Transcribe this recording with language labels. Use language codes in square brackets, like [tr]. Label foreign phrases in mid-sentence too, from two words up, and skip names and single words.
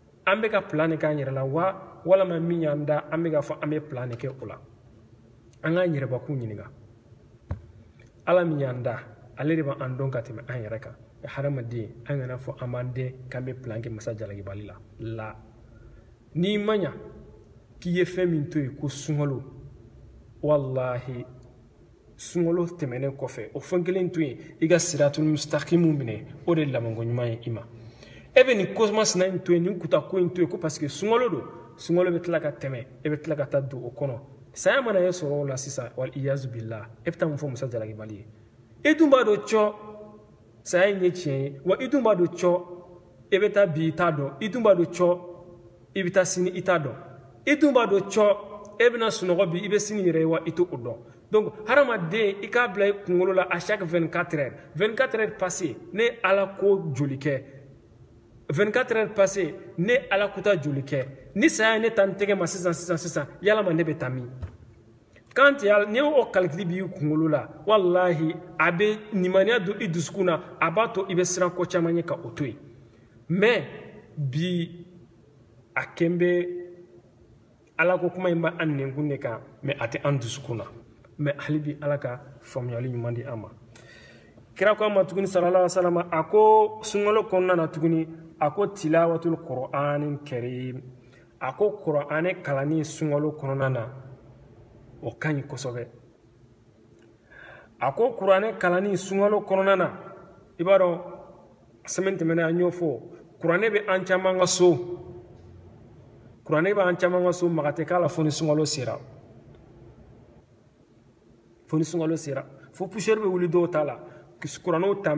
[bm] an bɛ ka plan de k'an yɛrɛ la wa walama min y'an da an bɛ ka fɔ an bɛ plan de kɛ o la an k'an yɛrɛbakun ɲininka ala min y'an da ale de b'an dɔn ka tɛmɛ an yɛrɛ kan hadamaden an kana fɔ an b'an den k'an bɛ plan kɛ masa jalakibali la n'i ma ɲa k'i ye fɛn min to yen ko sunkalo wallahi sunkalo tɛmɛnen kɔfɛ o fɛn kelen to yen i ka [ar] الصراط المستقيم [bm] minɛ o de labanko ɲuman ye i ma e bɛ nin kosmasina in to yen nin kuta ko in to yen ko [fr] parce que [bm] sunkalo don sunkalo bɛ tila ka tɛmɛ e bɛ tila ka taa don o kɔnɔ saya mana ye sɔrɔ o la sisan [ar] والعياذ بالله [bm] e bɛ taa mun fɔ musa jalakibali ye e dun b'a dɔn cɔ saya in ye tiɲɛ ye wa i dun b'a dɔn cɔ e bɛ taa bi i t'a dɔn i dun b'a dɔn cɔ i bɛ taa sini i t'a dɔn i dun b'a dɔn cɔ e bɛna sunɔgɔ bi i bɛ sini yɛrɛ ye wa i t'o dɔn donc hadamaden i k'a bila i kunkolo la [fr] à chaque 24 heures 24 heures passées [bm] ne ala ko joli kɛ [fr] 24 heures passées [bm] ne ala kuta joli kɛ ni saya ne ta n tɛgɛ ma sisan yalama ne bɛ taa min quand ni o calcul b'i kunkolo la wallahi a bɛ nimaniya don i dusukun na a b'a to i bɛ siran ko caman ɲɛ ka o to yen mais bi a kɛn bɛ ala ko kuma in bɛ an nenkun de kan mais a tɛ an dusukun na mais hali bi ala ka faamuyali ɲuman di an ma kira ko an ma tuguni [ar] صلى الله عليه وسلم [bm] a ko sunkalo kɔnɔna na tuguni a ko [ar] تلاوة القرآن الكريم [bm] a ko qur'ane kalani sunkalo kɔnɔna na o ka ɲi kosɛbɛ a ko qur'ane kalani sunkalo kɔnɔna na i b'a dɔn semaine tɛmɛnen an y'o fɔ qur'ane bɛ an caman ka so qur'ane bɛ an caman ka so maga tɛ k'a la fo ni sunkalo sera fo poussière bɛ wuli dɔw ta la kuranɛw tan